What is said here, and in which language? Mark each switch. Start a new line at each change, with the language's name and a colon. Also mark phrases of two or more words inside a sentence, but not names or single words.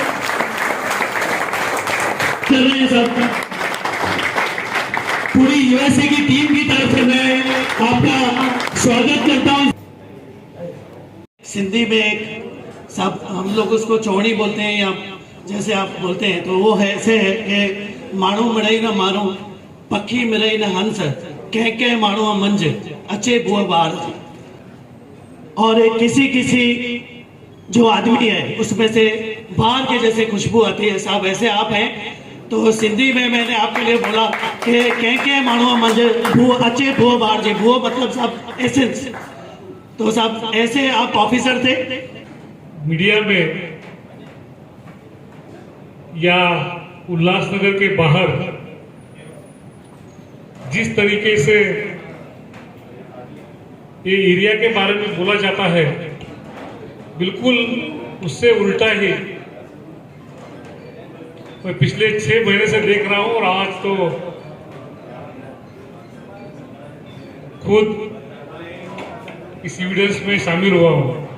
Hindi: चल रहे हैं सब, पूरी यूएसए की टीम की तरफ से मैं आपका स्वागत करता हूँ। सिंधी में एक सब हम लोग उसको चौड़ी बोलते हैं या जैसे आप बोलते हैं, तो वो है ऐसे है कि
Sindhi: माण्हू मिड़ई न माण्हू, पखी मिड़ई न हंस, कह माण्हू मंझ अचे बुआ बार।
Hindi: और किसी किसी जो आदमी है उसमें से बाहर के जैसे खुशबू आती है, साहब ऐसे आप हैं। तो सिंधी में मैंने आपके लिए बोला कि
Sindhi: कह माण्हू मंझ बुआ अचे बुआ बार जे।
Hindi: बुआ मतलब साहब एसेंस, तो साहब ऐसे आप ऑफिसर थे। मीडिया में या उल्लासनगर के बाहर जिस तरीके से ये एरिया के बारे में बोला जाता है, बिल्कुल उससे उल्टा ही मैं पिछले 6 महीने से देख रहा हूं और आज तो खुद इस एविडेंस में शामिल हुआ हूं।